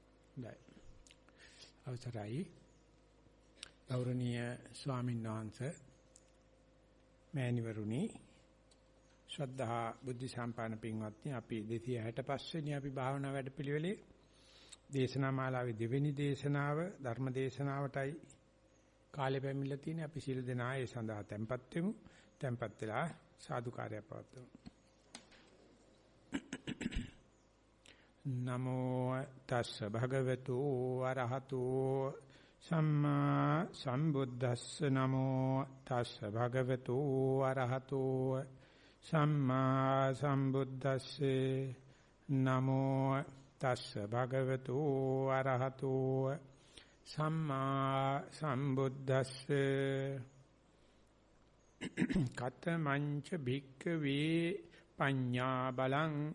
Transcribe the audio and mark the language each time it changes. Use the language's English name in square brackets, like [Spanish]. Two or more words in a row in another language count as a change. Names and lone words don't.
[Sinhala] අවසරයි ගෞරවනීය ස්වාමීන් වහන්සේ මෑණිවරුනි ශ්‍රද්ධා බුද්ධ සම්පන්න පින්වත්නි අපි 265 වෙනි අපි භාවනා වැඩපිළිවෙලේ දේශනා මාලාවේ දෙවෙනි දේශනාව ධර්ම දේශනාවටයි කාලය පැමිණලා තියෙන්නේ අපි සියලු දෙනා ඒ සඳහා tempත් වෙමු tempත් වෙලා සාදුකාරය පවත්වමු [Pali] නමෝ තස්ස භගවතු වරහතෝ සම්මා සම්බුද්දස්ස නමෝ තස්ස භගවතු වරහතෝ සම්මා සම්බුද්දස්සේ නමෝ තස්ස භගවතු වරහතෝ සම්මා සම්බුද්දස්සේ කතමංච භික්ඛවේ පඤ්ඤා බලං